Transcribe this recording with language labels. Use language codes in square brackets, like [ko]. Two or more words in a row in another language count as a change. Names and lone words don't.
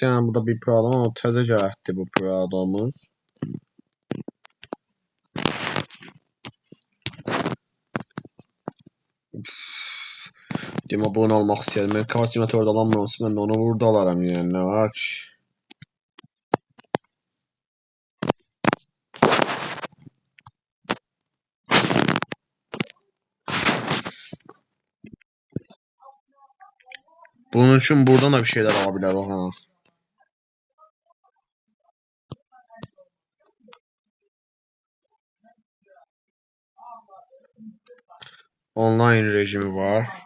[az] Yəni bu da bir Prado ama o təzə cəhətdir bu Pradomuz. Demə bunu almaq istəyirəm. Mən Car Simulator'da alamıramsa mən də onu burada alaram yəni nə var ki. [tr] Bunun için buradan da bir şeyler alabilir o ha. [az] Online rejimi var.